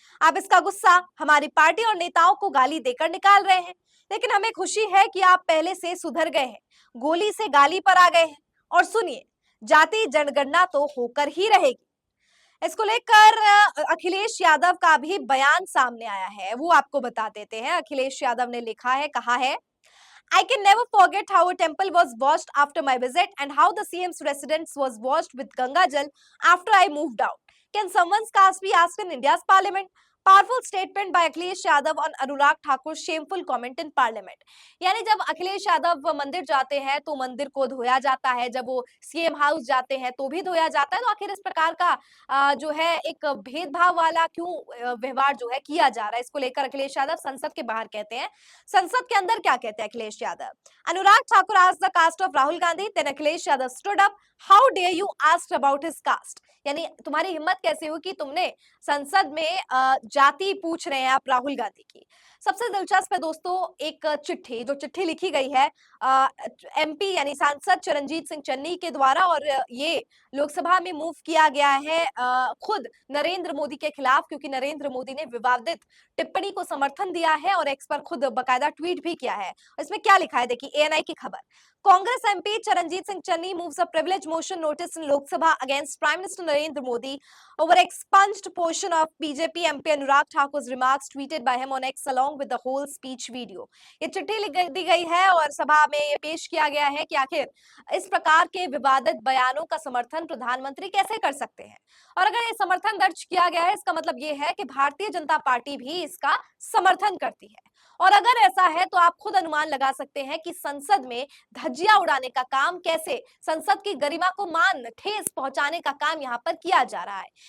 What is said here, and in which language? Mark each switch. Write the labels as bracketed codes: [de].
[hi] आप इसका गुस्सा हमारी पार्टी और नेताओं को गाली देकर निकाल रहे हैं, लेकिन हमें खुशी है कि आप पहले से सुधर गए हैं, गोली से गाली पर आ गए हैं। और सुनिए, जाति जनगणना तो होकर ही रहेगी। इसको लेकर अखिलेश यादव का भी बयान सामने आया है, वो आपको बता देते हैं। [en] Akhilesh Yadav [hi] ने लिखा है, कहा है, [en] I can never forget how a temple was washed after my visit and how the CM's residence was washed with Ganga Jal after I moved out. Can someone's cast be asked in India's parliament? Powerful statement by Akhilesh Yadav on Anurag Thakur's shameful comment in parliament. [hi] यानी जब अखिलेश यादव मंदिर जाते हैं तो मंदिर को धोया जाता है, जब वो सीएम हाउस जाते हैं तो भी धोया जाता है। तो आखिर इस प्रकार का जो है एक भेदभाव वाला क्यों व्यवहार जो है किया जा रहा है, इसको लेकर अखिलेश यादव संसद के बाहर कहते हैं। संसद के अंदर क्या कहते हैं Akhilesh Yadav? [en] Anurag Thakur asked the caste of Rahul Gandhi, then Akhilesh Yadav stood up. How dare you ask about his caste? [hi] यानी तुम्हारी हिम्मत कैसे हुई कि तुमने संसद में जाति पूछ रहे हैं आप राहुल गांधी की। सबसे दिलचस्प है दोस्तों एक चिट्ठी, जो चिट्ठी लिखी गई है एमपी यानी सांसद चरणजीत सिंह चन्नी के द्वारा, और ये लोकसभा में मूव किया गया है खुद नरेंद्र मोदी के खिलाफ, क्योंकि नरेंद्र मोदी ने विवादित टिप्पणी को समर्थन दिया है और एक्स पर खुद बकायदा ट्वीट भी किया है। इसमें क्या लिखा है देखिए, एएनआई की खबर, Congress MP [en] Charanjit Singh Channi moves a privilege motion notice in Lok Sabha against Prime Minister Narendra Modi over expunged portion of BJP MP Anurag Thakur's remarks tweeted by him on X along with the whole speech video। [hi] ये चिट्ठी दी गई है और सभा में ये पेश किया गया है कि आखिर इस प्रकार के विवादित बयानों का समर्थन प्रधानमंत्री कैसे कर सकते हैं, और अगर ये समर्थन दर्ज किया गया है इसका मतलब ये है कि भारतीय जनता पार्टी भी इसका समर्थन करती है। और अगर ऐसा है तो आप खुद अनुमान लगा सकते हैं कि संसद में धज्जियां उड़ाने का काम, कैसे संसद की गरिमा को मान ठेस पहुंचाने का काम यहाँ पर किया जा रहा है।